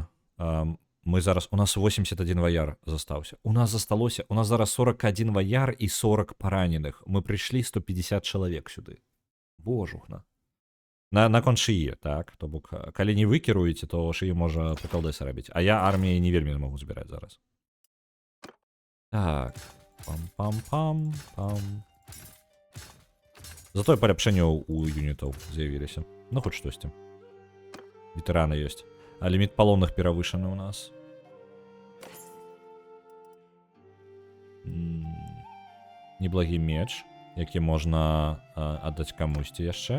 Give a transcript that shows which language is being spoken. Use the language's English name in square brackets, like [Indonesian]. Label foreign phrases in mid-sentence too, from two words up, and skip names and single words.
[Belarusian] Мы зараз, у нас 81 ваяр застаўся. У нас зараз 41 ваяр і 40 параненых. Мы прыйшлі 150 чалавек сюды. Божухна. Наконт шыі, так? То бок, калі не выкіруеце, то шыі можа прыкалдэсы рабіць. А я арміяй не вельмі магу збіраць зараз. Так. Пам-пам-пам-пам. Затое паляпшэнняў у юнітаў з'явіліся. Ну, хоць штосьці. Ветэраны ёсць. А ліміт палонных перавышаны ў нас. Неблагі меч, які можна аддаць камусьці яшчэ.